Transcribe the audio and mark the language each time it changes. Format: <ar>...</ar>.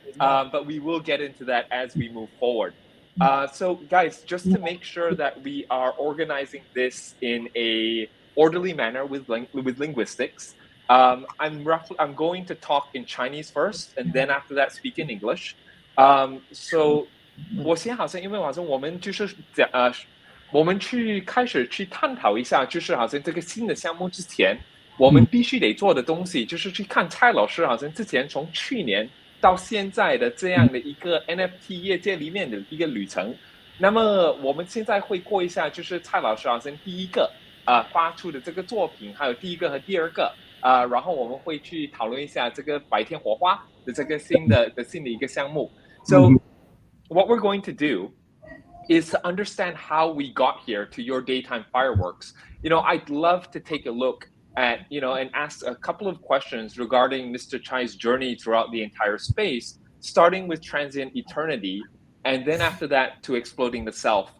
<en>But we will get into that as we move forward. So guys, just to make sure that we are organizing this in a orderly manner with linguistics, I'm going to talk in Chinese first, and then after that speak in English.</en> <zh>So 我先好像因为好像我们就是我们开始去探讨一下，就是好像这个新的项目之前，我们必须得做的东西，就是去看蔡老师好像之前从去年到现在的这样的一个 NFT 业界里面的一个旅程。那么我们现在会过一下，就是蔡老师好像第一个发出的这个作品，还有第一个和第二个然后我们会去讨论一下这个白天火花的这个新的一个项目。</zh> <en>So what we're going to do is to understand how we got here to your daytime fireworks. I'd love to take a look at, and ask a couple of questions regarding Mr. Chai's journey throughout the entire space, starting with Transient Eternity, and then after that to Exploding the Self.</en>